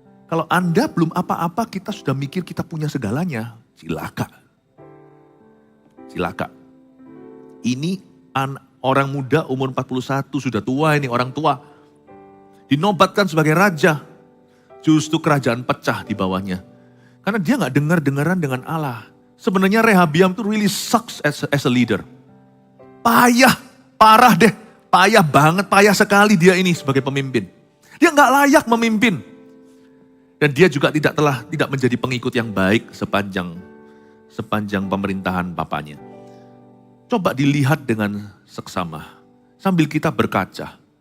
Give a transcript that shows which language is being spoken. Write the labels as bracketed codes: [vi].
[id] Kalau Anda belum apa-apa, kita sudah mikir kita punya segalanya. Cilaka. Cilaka. Ini orang muda umur 41, sudah tua ini, orang tua. Dinobatkan sebagai raja. Justru kerajaan pecah di bawahnya. Karena dia gak dengar-dengaran dengan Allah. Sebenarnya Rehabiam itu [en] really sucks as a leader. [id] Payah, parah deh. Payah banget, payah sekali dia ini sebagai pemimpin. Dia gak layak memimpin. Dan dia juga tidak menjadi pengikut yang baik sepanjang pemerintahan papanya. Coba dilihat dengan seksama. Sambil kita berkaca.